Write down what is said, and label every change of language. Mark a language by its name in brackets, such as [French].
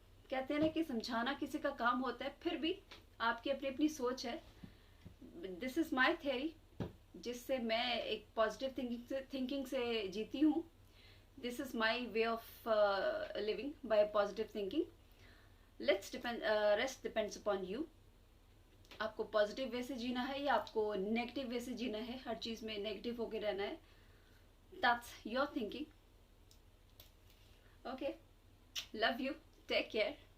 [Hindi] कहते हैं ना कि समझाना किसी का काम होता है, फिर भी आपकी अपनी अपनी सोच है। [English] this is my theory, [Hindi] जिससे मैं एक पॉजिटिव थिंकिंग से जीती हूँ। [English] this is my way of living by positive thinking. Rest depends upon you. [Hindi] आपको पॉजिटिव वे से जीना है या आपको नेगेटिव वे से जीना है, हर चीज में नेगेटिव होके रहना है, [English] that's your thinking. Okay, love you, take care.